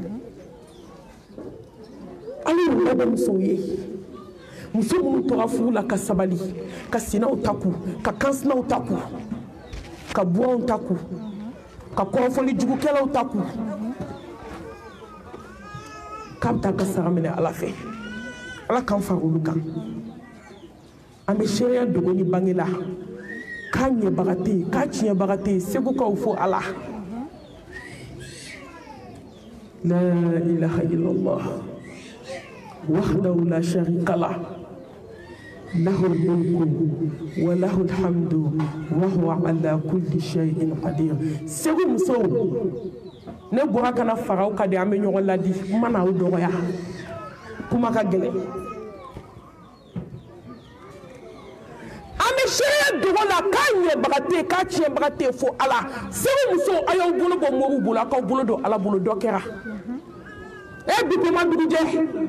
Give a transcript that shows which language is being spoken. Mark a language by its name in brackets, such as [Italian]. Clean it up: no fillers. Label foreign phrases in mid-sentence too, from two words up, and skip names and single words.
[Bambara] ala y'o labɛn muso minnu tora furu la ka sabali ka sinaw ta kun ka kansinaw ta kun ka buwanw ta kun ka kɔrɔfɔli jugukɛlaw ta kun k'a bɛ taa ka sara minɛ ala fɛ ala k'an fara olu kan an bɛ seereya dogo ni bange la k'a ɲɛbaga tɛ yen k'a tiɲɛbaga tɛ yen segu k'aw fo ala [Arabic] لا إله إلا الله وحده لا شريك له له الملك و له الحمد و هو على كل شيء قدير [Bambara] segu musow ne bɔra kana faraw ka di an bɛ ɲɔgɔn ladi kuma n'aw dɔgɔya kuma ka gɛlɛn an bɛ seereya dogo la k'a ɲɛbaga tɛ yen k'a tiɲɛbaga tɛ yen fo ala segu musow a y'aw bolo bɔ moriw bolo a k'aw bolo don ala bolo dɔ kɛra bitɔnma dugujɛ